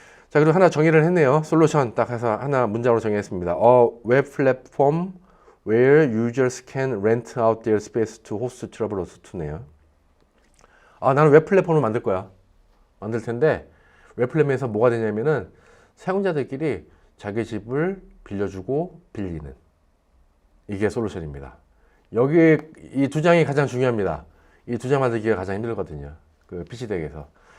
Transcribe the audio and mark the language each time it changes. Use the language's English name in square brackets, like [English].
[Korean] 자, 그리고 하나 정의를 했네요. 솔루션 딱 해서 하나 문장으로 정의했습니다. [English] A web platform where users can rent out their space to host travelers to네요. [Korean] 나는 웹 플랫폼을 만들 거야. 만들 텐데 웹 플랫폼에서 뭐가 되냐면은 사용자들끼리 자기 집을 빌려주고 빌리는, 이게 솔루션입니다. 여기 이 두 장이 가장 중요합니다. 이 두 장 만들기가 가장 힘들거든요. 그 PC덱에서.